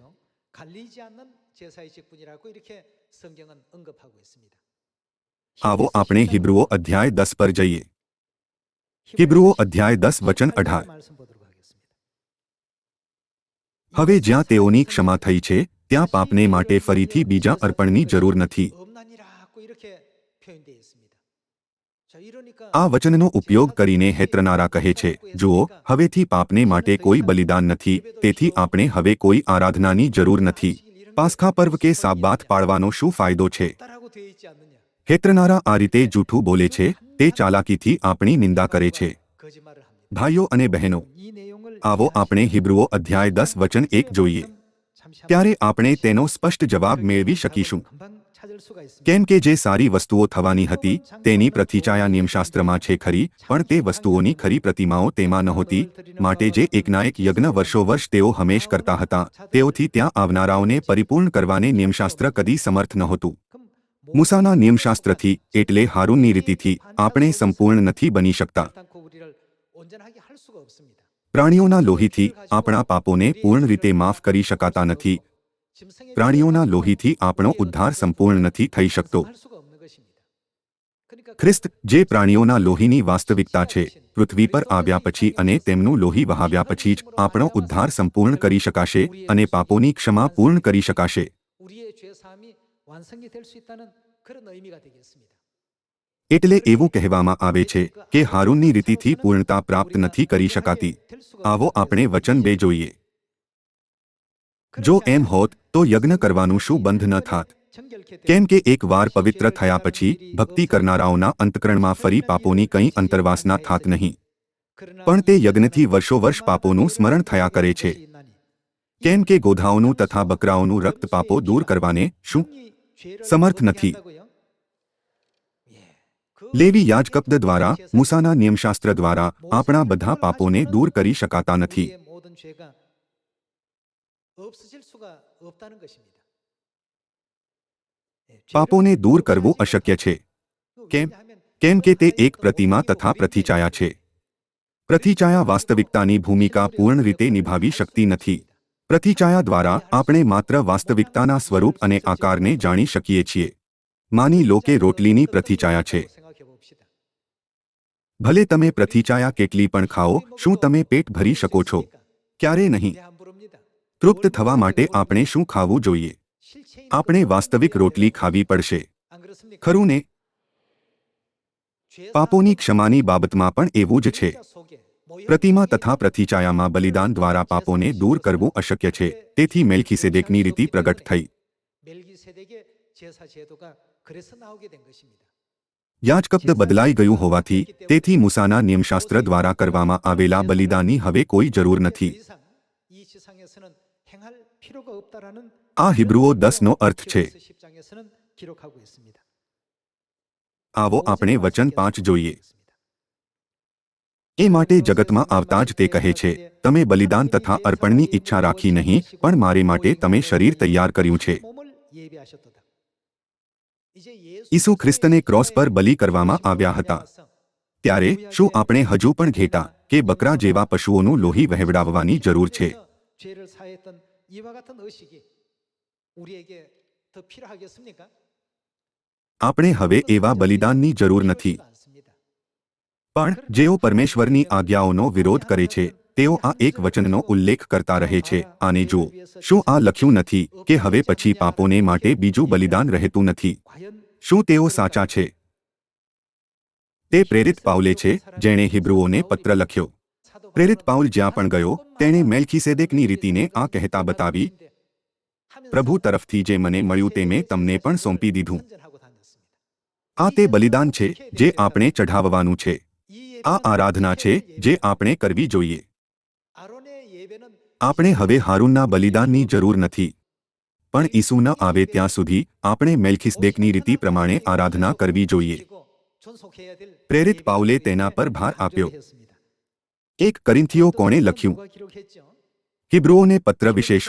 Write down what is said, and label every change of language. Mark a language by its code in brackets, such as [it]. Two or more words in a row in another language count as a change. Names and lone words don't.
[gu] આવો આપણે હિબ્રુઓ અધ્યાય 10 પર જઈએ. હિબ્રુઓ અધ્યાય 10 વચન 18. હવે જ્યાં તેઓની ક્ષમા થઈ છે ત્યાં પાપને માટે ફરીથી બીજા અર્પણની જરૂર નથી. [ko] 자, 이러니까 [gu] આ વચનનો ઉપયોગ કરીને હેત્રનારા કહે છે, જુઓ, હવેથી પાપને માટે કોઈ બલિદાન નથી, તેથી આપણે હવે કોઈ આરાધનાની જરૂર નથી. પાસ્ખા પર્વ કે સાબ્બાત પાળવાનો શું ફાયદો છે? [ko] 없다라고 되어 있지 않느냐? [gu] હેત્રનારા આ રીતે જૂઠું બોલે છે, તે ચાલાકીથી આપણી નિંદા કરે છે. [ko] 거짓말을 합니다. [gu] ભાઈઓ અને બહેનો, [ko] 이 내용을 [gu] આવો આપણે હિબ્રુઓ અધ્યાય 10 વચન 1 જોઈએ. [ko] 잠시 [gu] ત્યારે આપણે તેનો સ્પષ્ટ જવાબ મેળવી શકીશું. [ko] 금방 찾을 수가 있습니다. [gu] કેમ કે જે સારી વસ્તુઓ થવાની હતી તેની પ્રતિચાયા નિયમશાસ્ત્રમાં છે ખરી, પણ તે વસ્તુઓની ખરી પ્રતિમાઓ તેમાં નહોતી. માટે જે એકનાએક યજ્ઞ વર્ષોવર્ષ તેઓ હંમેશ કરતા હતા, તેઓથી ત્યાં આવનારાઓને પરિપૂર્ણ કરવાને નિયમશાસ્ત્ર કદી સમર્થ નહોતું. [ko] 그럼 [gu] મૂસાના નિયમશાસ્ત્રથી એટલે હારૂનની રીતિથી આપણે સંપૂર્ણ નથી બની શકતા. [ko] 않고 우리를 온전하게 할 수가 없습니다. [gu] પ્રાણીઓના લોહીથી આપણા પાપોને પૂર્ણ રીતે માફ કરી શકાતા નથી. [ko] 짐승의 [gu] પ્રાણીઓના લોહીથી આપણો ઉદ્ધાર સંપૂર્ણ નથી થઈ શકતો. [ko] 할 수가 없는 것입니다. 그러니까 [gu] ખ્રિસ્ત જે પ્રાણીઓના લોહીની વાસ્તવિકતા છે, પૃથ્વી પર આવ્યા પછી અને તેમનું લોહી વહાવ્યા પછી જ આપણો ઉદ્ધાર સંપૂર્ણ કરી શકાશે અને પાપોની ક્ષમા પૂર્ણ કરી શકાશે. [ko] 우리의 죄 사함이 완성이 될 수 있다는 그런 의미가 되겠습니다. [gu] એટલે એવું કહેવામાં આવે છે કે હારૂનની રીતિથી પૂર્ણતા પ્રાપ્ત નથી કરી શકાતી. આવો આપણે વચન 2 જોઈએ. જો એમ હોત તો યજ્ઞ કરવાનું શું બંધ ન થાત? કેમ કે એકવાર પવિત્ર થયા પછી ભક્તિ કરનારાઓના અંતકરણમાં ફરી પાપોની કંઈ અંતર્વાસના થાત નહીં. પણ તે યજ્ઞથી વર્ષોવર્ષ પાપોનું સ્મરણ થયા કરે છે. કેમ કે ગોધાઓનું તથા બકરાઓનું રક્ત પાપો દૂર કરવાને શું સમર્થ નથી? લેવી યાજકપદ દ્વારા, મૂસાના નિયમશાસ્ત્ર દ્વારા આપણા બધા પાપોને દૂર કરી શકાતા નથી. [ko] 우리의 모든 죄가 없어질 수가 없다는 것입니다. [gu] પાપોને દૂર કરવું અશક્ય છે. કેમ? કેમ કે તે એક પ્રતિમા તથા પ્રતિછાયા છે. પ્રતિછાયા વાસ્તવિકતાની ભૂમિકા પૂર્ણ રીતે નિભાવી શકતી નથી. પ્રતિછાયા દ્વારા આપણે માત્ર વાસ્તવિકતાના સ્વરૂપ અને આકારને જાણી શકીએ છીએ. માની લો કે રોટલીની પ્રતિછાયા છે. [ko] 생각해 봅시다. [gu] ભલે તમે પ્રતિછાયા કેટલી પણ ખાઓ, શું તમે પેટ ભરી શકો છો? ક્યારે નહીં. [ko] 안 부릅니다. [gu] તૃપ્ત થવા માટે આપણે શું ખાવું જોઈએ? [ko] 실체 있는 [gu] આપણે વાસ્તવિક રોટલી ખાવી પડશે. [ko] 안 그렇습니까? [gu] ખરું ને? [ko] 죄 [gu] પાપોની ક્ષમાની બાબતમાં પણ એવું જ છે. [ko] 속에 모여 [gu] પ્રતિમા તથા પ્રતિછાયામાં બલિદાન દ્વારા પાપોને દૂર કરવું અશક્ય છે. તેથી મેલ્કીસેદેકની રીતિ પ્રગટ થઈ. [ko] 멜기세덱의 제사 제도가 그래서 나오게 된 것입니다. [gu] યાજકપદ બદલાઈ ગયું હોવાથી તેથી મૂસાના નિયમશાસ્ત્ર દ્વારા કરવામાં આવેલા બલિદાનની હવે કોઈ જરૂર નથી. [ko] 더 이상 이 지상에서는 행할 필요가 없다라는 [gu] આ હિબ્રુઓ 10નો અર્થ છે. [ko] 10장에서는 기록하고 있습니다. [gu] આવો આપણે વચન 5 જોઈએ. એ માટે જગતમાં આવતા જ તે કહે છે, તમે બલિદાન તથા અર્પણની ઈચ્છા રાખી નહીં, પણ મારે માટે તમે શરીર તૈયાર કર્યું છે. [ko] 몸을 예비하셨도다. 이제 예수 [gu] ઈસુ ખ્રિસ્તને ક્રોસ પર બલિ કરવામાં આવ્યા હતા. ત્યારે શું આપણે હજુ પણ ઘેટા કે બકરા જેવા પશુઓનું લોહી વહેવડાવવાની જરૂર છે? [ko] 죄를 사했던 이와 같은 의식이 우리에게 더 필요하겠습니까? [gu] આપણે હવે એવા બલિદાનની જરૂર નથી. [ko] 않습니다. [gu] પણ જેઓ પરમેશ્વરની આજ્ઞાઓનો વિરોધ કરે છે તેઓ આ એક વચનનો ઉલ્લેખ કરતા રહે છે. આને જુઓ, શું આ લખ્યું નથી કે હવે પછી પાપોને માટે બીજું બલિદાન રહેતું નથી? [ko] 과연 [gu] શું તેઓ સાચા છે? તે પ્રેરિત પાઉલે છે જેણે હિબ્રુઓને પત્ર લખ્યો. પ્રેરિત પાઉલ જ્યાં પણ ગયો તેણે મેલ્કીસેદેકની રીતિને આ કહેતા બતાવી, પ્રભુ તરફથી જે મને મળ્યું તે મેં તમને પણ સોંપી દીધું. [ko] 선전하고 다녔습니다. [gu] આ તે બલિદાન છે જે આપણે ચઢાવવાનું છે. [ko] 이 [gu] આ આરાધના છે જે આપણે કરવી જોઈએ. [ko] 아론의 예배는 [gu] આપણે હવે હારૂનના બલિદાનની જરૂર નથી. પણ ઈસુ ન આવે ત્યાં સુધી આપણે મેલ્કીસેદેકની રીતિ પ્રમાણે આરાધના કરવી જોઈએ. [ko] 존속해야 될 [gu] પ્રેરિત પાઉલે તેના પર ભાર આપ્યો. [ko] 했습니다. [gu] 1 કોરિન્થીઓ કોણે લખ્યું? [ko] 누가 기록했죠? [gu] હિબ્રુઓને પત્ર વિશે શું?